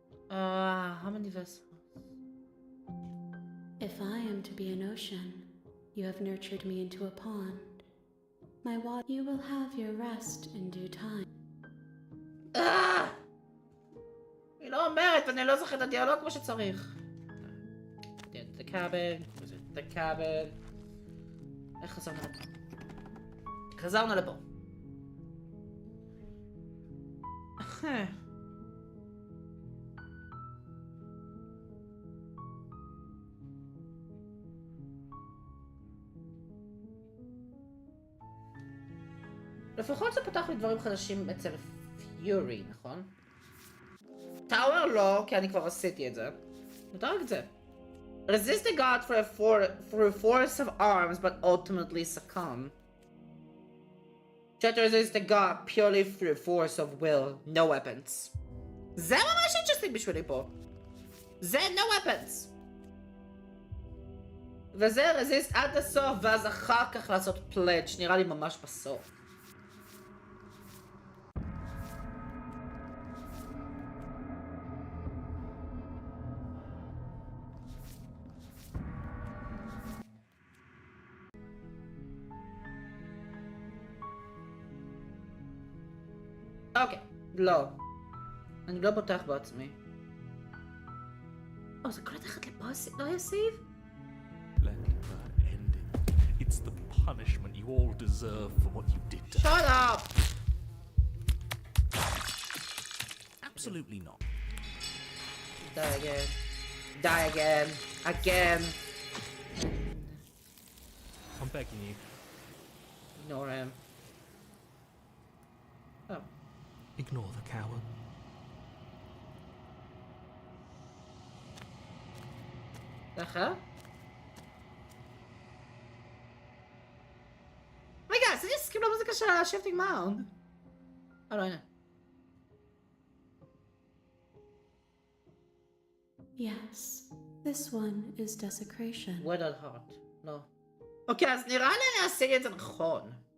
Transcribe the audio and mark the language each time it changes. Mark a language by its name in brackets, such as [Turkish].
[English] How many vessels? If I am to be an ocean, you have nurtured me into a pond. My water, you will have your rest in due time. [Hebrew] היא לא אומרת, ואני לא זוכרת את הדיאלוג כמו שצריך. [English] The cabin, the cabin. [Hebrew] איך חזרנו לפה? חזרנו לפה. לפחות זה פתח לי דברים חדשים אצל פיורי, נכון? טאוור לא, כי אני כבר עשיתי את זה. נותר רק את זה. [English] Resist the god for a force of arms, but ultimately succumb. Try to resist the god purely through force of will, no weapons. [Hebrew] זה ממש interesting בשבילי פה. זה no weapons. וזה resist עד הסוף, ואז אחר כך לעשות pledge, נראה לי ממש בסוף. אוקיי, לא. אני לא בוטח בעצמי. זה כל התחת לפה לא היה סייב? [English] Let her end it. It's the punishment you all deserve for what you did to her. Shut up! Absolutely not. Die again. Die again. Again. I'm begging you. Ignore him. Oh. Ignore the coward. Aha. Oh my god, [Hebrew] זה סקיפ למוזיקה של ה-Shifting Mound. לא, הנה. [English] Yes, this one is desecration. [Hebrew] Wedded Heart. לא. אוקיי, אז נראה לי אני אעשה את זה נכון.